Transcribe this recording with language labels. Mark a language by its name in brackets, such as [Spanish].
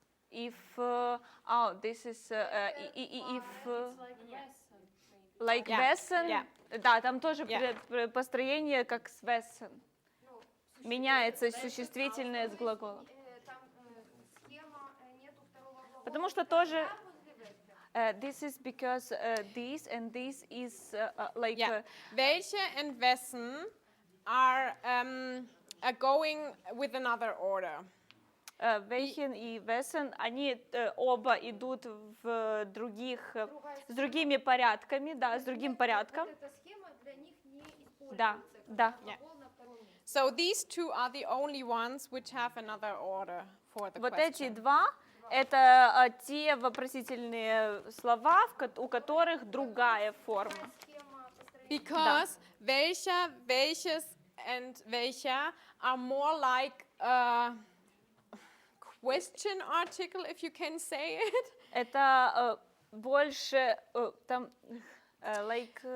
[English] If, this is, if, like Yeah, [German] Wesen. [English] yeah. [Russian] Да, там тоже [English] Yeah. [Russian] построение как с Wesen. Меняется существительное с глаголом. Там схема, нету второго глагола. Потому что тоже Я возле welcher. [English] this is because this and this is like Yeah. Welche and wessen are going with another order. [Russian] Welchen и Wesen, они оба идут в с другими порядками, да, с другим порядком. Вот эта схема для них не используется. Да, да. Глагол на втором месте. [English] So these two are the only ones which have another order for the [Russian] Вот [English] question. [Russian] эти два — это те вопросительные слова, у которых другая форма. Схема построения. [English] Because welcher, welches and welcher are more like question article, if you can say it. [Russian] Это больше там like